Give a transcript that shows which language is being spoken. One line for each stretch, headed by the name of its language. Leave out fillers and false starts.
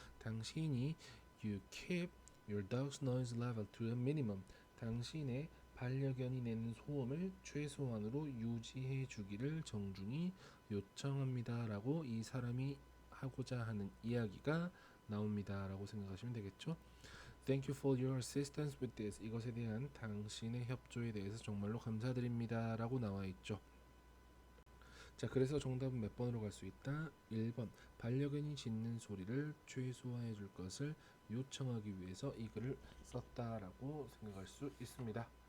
Korean: 당신이
English: you keep your dog's noise level to a minimum,
Korean: 당신의 반려견이 내는 소음을 최소한으로 유지해 주기를 정중히 요청합니다 라고 이 사람이 하고자 하는 이야기가 나옵니다 라고 생각하시면 되겠죠.
English: Thank you for your assistance with this.
Korean: 이것에 대한 당신의 협조에 대해서 정말로 감사드립니다 라고 나와 있죠. 자, 그래서 정답은 몇 번으로 갈 수 있다? 1번. 반려견이 짖는 소리를 최소화해 줄 것을 요청하기 위해서 이 글을 썼다라고 생각할 수 있습니다.